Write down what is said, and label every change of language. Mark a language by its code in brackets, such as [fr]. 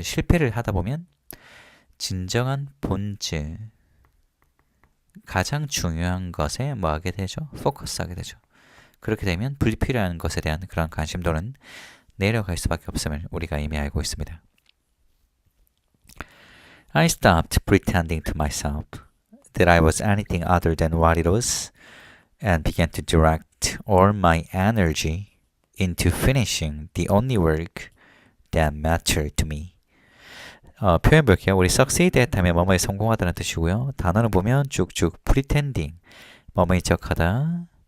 [ko] 실패를 하다 보면 진정한 본질, 가장 중요한 것에 뭐 하게 되죠? 포커스하게 되죠. 그렇게 되면 불필요한 것에 대한 그런 관심도는 내려갈 수밖에 없음을 우리가 이미 알고 있습니다. [en] I stopped pretending to myself that I was anything other than what it was and began to direct all my energy into finishing the only work that mattered to me. [ko] 표현 볼게요. 우리 succeed at 하면 뭐뭐에 성공하다는 뜻이고요. 단어는 보면 쭉쭉 pretending, 뭐뭐인 척하다.